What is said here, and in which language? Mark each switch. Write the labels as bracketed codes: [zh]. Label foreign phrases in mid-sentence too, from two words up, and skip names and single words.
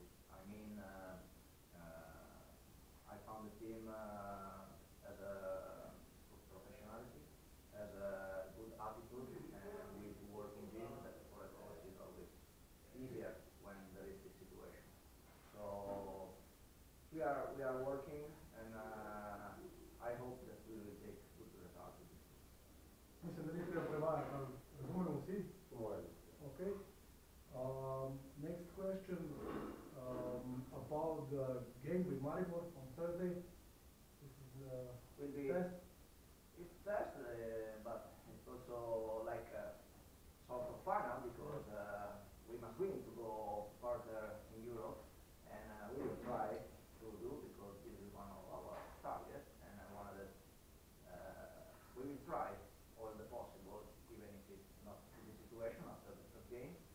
[en] I mean, I found the team as a professionality, as a good attitude, and with working gym that for a coach is always easier when there is this situation. So we are working, and I hope that we will take good results. [sl] Mislim, da ni treba prevajati, razumemo vsi? [en] Okay. Next question about the game with Maribor on Thursday. This is will be test. It's test, but it's also like a sort of final because we must win to go further in Europe, and we will try to do because this is one of our targets, and I wanted we will try all the possible, even if it's not the situation after the first game.